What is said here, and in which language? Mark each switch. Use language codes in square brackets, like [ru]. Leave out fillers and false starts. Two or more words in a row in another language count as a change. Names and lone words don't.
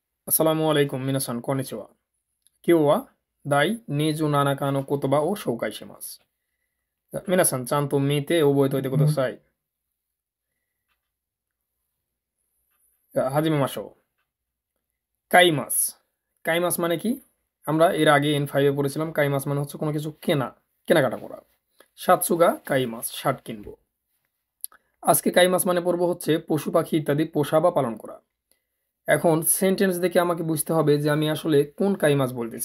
[ar] السلام عليكم [ja] みなさん こんにちは. 今日は 第 27の言葉を紹介します。皆さんちゃんと見て覚えておいてください。始めましょう。かいます かいます [bn] মানে কি? আমরা এর আগে N5 এ পড়েছিলাম কাইমাস মানে হচ্ছে কোনো কিছু কেনাকাটা করা। [ja] シャツが かいます [bn] শার্ট কিনবো। আজকে কাইমাস মানে পড়বো হচ্ছে পশু পাখি ইত্যাদি পোষা বা পালন করা। এখন সেন্টেন্স দেখে আমাকে বুঝতে হবে যে আমি আসলে কোন কাইমাস বলতেছি।